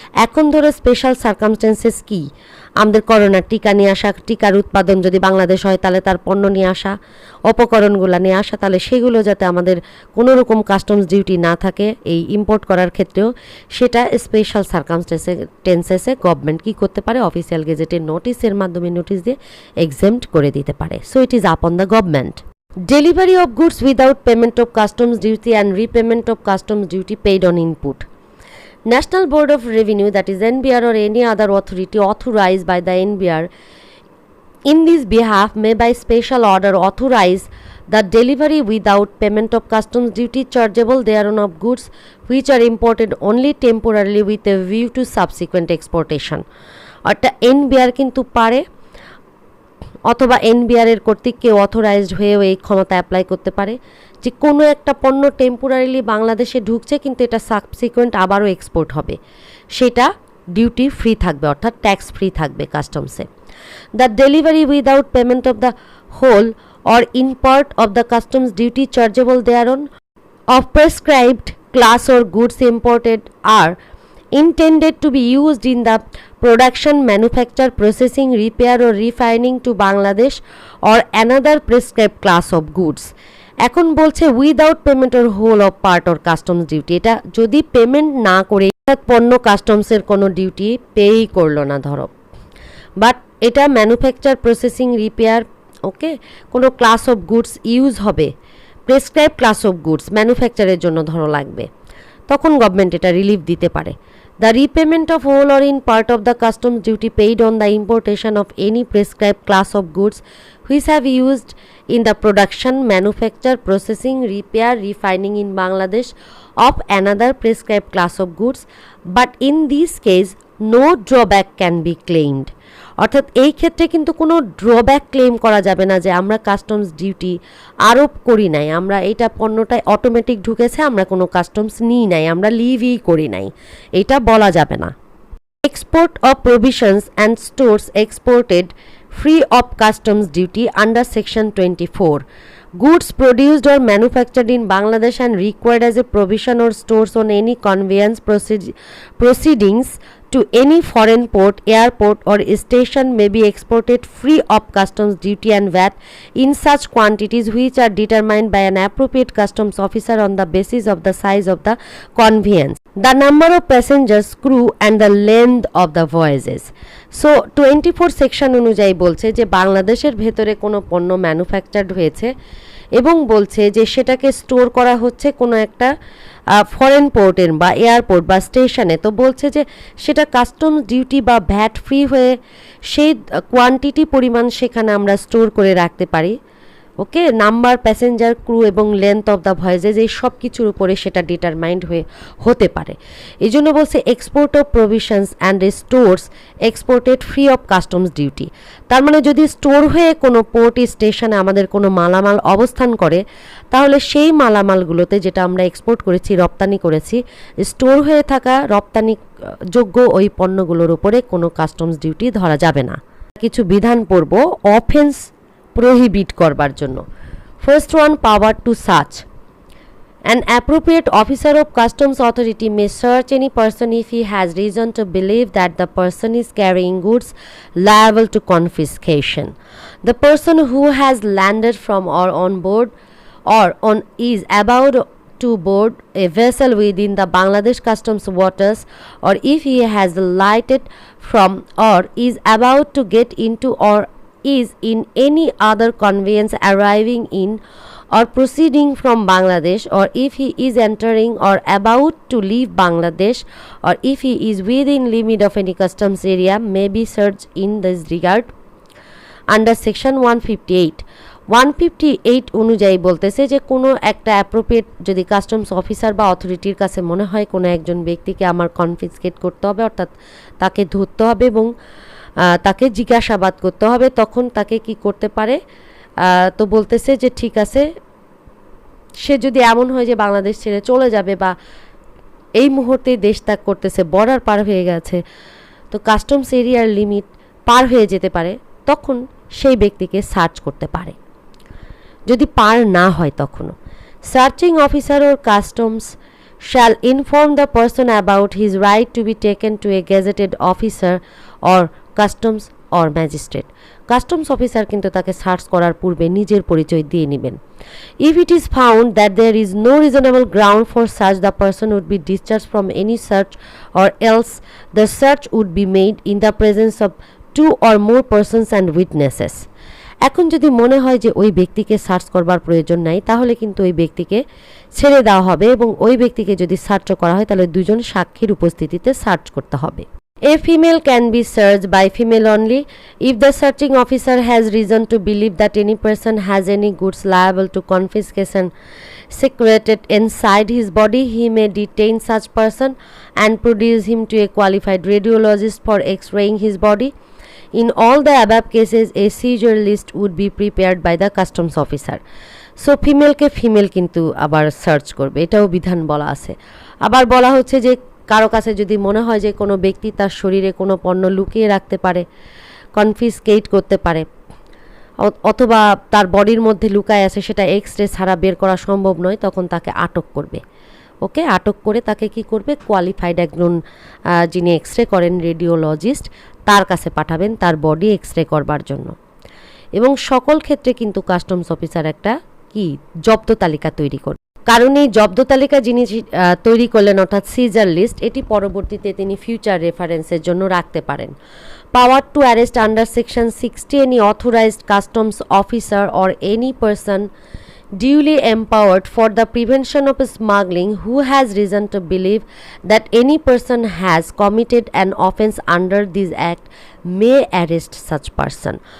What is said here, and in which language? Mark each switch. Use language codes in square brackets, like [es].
[bn] এখন ধরো special circumstances কি, আমাদের করোনার টিকা নিয়ে আসা, টিকার উৎপাদন যদি বাংলাদেশ হয় তাহলে তার পণ্য নিয়ে আসা, উপকরণগুলো নিয়ে আসা, তাহলে সেগুলো যাতে আমাদের কোনো রকম কাস্টমস ডিউটি না থাকে এই ইম্পোর্ট করার ক্ষেত্রেও, সেটা স্পেশাল সার্কামস্টেন্সেসে গভর্নমেন্ট কী করতে পারে, অফিসিয়াল গেজেটের নোটিশের মাধ্যমে নোটিশ দিয়ে এক্সেম্পট করে দিতে পারে। [en] So it is upon the government. Delivery of goods without payment of customs duty and repayment of customs duty paid on input. National Board of Revenue, that is NBR, or any other authority authorized by the NBR in this behalf may by special order authorize the delivery without payment of customs duty chargeable thereon of goods which are imported only temporarily with a view to subsequent exportation. [bn] অর্থাৎ NBR কিন্তু পারে অথবা NBR এর কর্তৃক কেউ authorised হয়েও এই ক্ষমতা অ্যাপ্লাই করতে পারে যে কোনো একটা পণ্য টেম্পোরারিলি বাংলাদেশে ঢুকছে কিন্তু এটা সাবসিকুয়েন্ট আবারও এক্সপোর্ট হবে, সেটা ডিউটি ফ্রি থাকবে অর্থাৎ ট্যাক্স ফ্রি থাকবে কাস্টমসে। [en] The delivery without payment of the whole or in part of the customs duty chargeable thereon of prescribed class or goods imported are intended to be used in the production, manufacture, processing, repair or refining to Bangladesh or another prescribed class of goods. [bn] এখন বলছে without payment or whole of part or customs duty, এটা যদি payment না করে পণ্য কাস্টমসের কোনো duty পেই করলো না ধরো, বাট এটা ম্যানুফ্যাকচার, প্রসেসিং, রিপেয়ার, ওকে, কোনো ক্লাস অফ গুডস ইউজ হবে, প্রেসক্রাইব ক্লাস অফ গুডস ম্যানুফ্যাকচারের জন্য ধরো লাগবে, তখন গভর্নমেন্ট এটা রিলিফ দিতে পারে। [en] The repayment of whole or in part of the customs duty paid on the importation of any prescribe class of goods which have used in the production, manufacture, processing, repair, refining in Bangladesh of another prescribed class of goods, but in this case no drawback can be claimed. [bn] অর্থাৎ এই ক্ষেত্রে কিন্তু কোনো drawback claim করা যাবে না যে আমরা কাস্টমস ডিউটি আরোপ করি নাই, আমরা এটা পণ্যটায় অটোমেটিক ঢুকেছে, আমরা কোনো কাস্টমস নিই নাই, আমরা লিভই করি নাই, এটা বলা যাবে না। [en] Export of provisions and stores exported free of customs duty under section 24. Goods produced or manufactured in Bangladesh and required as a provision or stores on any conveyance proceedings to any foreign port, airport or station may be exported free of customs duty and VAT in such quantities which are determined by an appropriate customs officer on the basis of the size of the conveyance, the number of passengers, crew and the length of the voyages. [bn] So 24 section অনুযায়ী বলছে যে বাংলাদেশের ভেতরে কোনো পণ্য manufactured হয়েছে এবং বলছে যে সেটাকে স্টোর করা হচ্ছে কোনো একটা ফরেন পোর্টের বা এয়ারপোর্ট বা স্টেশনে, তো বলছে যে সেটা কাস্টমস ডিউটি বা ভ্যাট ফ্রি হয়ে সেই কোয়ান্টিটি পরিমাণ সেখানে আমরা স্টোর করে রাখতে পারি, ওকে, নাম্বার, প্যাসেঞ্জার, ক্রু এবং [en] length of the voyages [bn] এই সব কিছুর উপরে সেটা ডিটারমাইন্ড হতে পারে। এই জন্য বলছে [en] Export of provisions and stores exported free of customs duty. [bn] তার মানে যদি স্টোর হয়ে কোনো পোর্ট স্টেশনে আমাদের কোনো মালামাল অবস্থান করে তাহলে সেই মালামালগুলোতে যেটা আমরা এক্সপোর্ট করেছি, রপ্তানি করেছি, স্টোর হয়ে থাকা রপ্তানি যোগ্য ওই পণ্যগুলোর উপরে কোনো কাস্টমস ডিউটি ধরা যাবে না। কিছু বিধান পড়ব অফেন্স প্রহিবিট করবার জন্য। [en] First one, power to search. An appropriate officer of customs authority may search any person if he has reason to believe that the person is carrying goods liable to confiscation. The person who has landed from or on board or on is about to board a vessel within the Bangladesh customs waters, or if he has lighted from or is about to get into or is in any other conveyance arriving in or proceeding from Bangladesh, or if he is entering or about to leave Bangladesh, or if he is within limit of any customs area, may be searched in this regard under section 158. [bn] 158 অনুযায়ী বলতেছে যে কোনো একটা appropriate যদি customs officer বা অথরিটির কাছে মনে হয় কোনো একজন ব্যক্তিকে আমার কনফিসকেট করতে হবে, অর্থাৎ তাকে ধরতে হবে এবং তাকে জিজ্ঞাসাবাদ করতে হবে, তখন তাকে কি করতে পারে, তো বলতেছে যে ঠিক আছে, সে যদি এমন হয় যে বাংলাদেশ ছেড়ে চলে যাবে বা এই মুহূর্তে দেশ ত্যাগ করতেছে, বর্ডার পার হয়ে গেছে, তো কাস্টমস এরিয়ার লিমিট পার হয়ে যেতে পারে, তখন সেই ব্যক্তিকে সার্চ করতে পারে। যদি পার না হয় তখনও [en] Searching officer or customs shall inform the person about his right to be taken to a gazetted officer or customs or magistrate. [bn] Customs officer কিন্তু তাকে সার্চ করার পূর্বে নিজের পরিচয় দিয়ে নেবেন। [en] If it is found that there is no reasonable ground for search, the person would be discharged from any search, or else the search would be made in the presence of 2 or more persons and witnesses. [bn] এখন যদি মনে হয় যে ওই ব্যক্তিকে search করবার প্রয়োজন নাই, তাহলে কিন্তু ওই ব্যক্তিকে ছেড়ে দেওয়া হবে এবং ওই ব্যক্তিকে যদি সার্চ করা হয় তাহলে 2জন সাক্ষীর উপস্থিতিতে সার্চ করতে হবে। [en] A female can be searched by female only. If the searching officer has reason to believe that any person has any goods liable to confiscation secreted inside his body, he may detain such person and produce him to a qualified radiologist for x-raying his body. In all the above cases, a seizure list would be prepared by the customs officer. [bn] So ফিমেলকে female কিন্তু আবার search করবে, এটাও বিধান বলা আছে। আবার বলা হচ্ছে যে কারো কাছে যদি মনে হয় যে কোনো ব্যক্তি তার শরীরে কোনো পণ্য লুকিয়ে রাখতে পারে, কনফিসকেট করতে পারে, অথবা তার বডির মধ্যে লুকায় আছে, সেটা এক্স রে ছাড়া বের করা সম্ভব নয়, তখন তাকে আটক করবে। ওকে, আটক করে তাকে কি করবে, কোয়ালিফাইড একজন যিনি এক্স রে করেন রেডিওলজিস্ট, তার কাছে পাঠাবেন তার বডি এক্স রে করবার জন্য। এবং সকল ক্ষেত্রে কিন্তু কাস্টমস অফিসার একটা কি জব্দ তালিকা তৈরি করবে, কারণ এই জব্দ তালিকা যিনি তৈরি করলেন অর্থাৎ সিজার লিস্ট, এটি পরবর্তীতে তিনি ফিউচার রেফারেন্সের জন্য রাখতে পারেন। [en] Power to arrest under section 60, any authorised customs officer or any person duly empowered for the prevention of smuggling who has reason to believe that any person has committed an offence under this act may arrest such person.